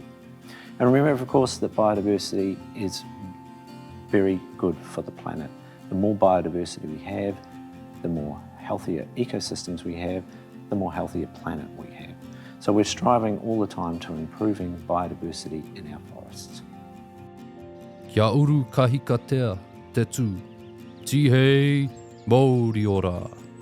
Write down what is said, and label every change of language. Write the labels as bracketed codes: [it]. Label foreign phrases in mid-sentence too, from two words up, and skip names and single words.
[en] And remember, of course, that biodiversity is very good for the planet. The more biodiversity we have, the more healthier ecosystems we have, the more healthier planet we have. So we're striving all the time to improving biodiversity in our forests. [mi] Kia uru kahikatea te tū. Tihei, Mōri ora.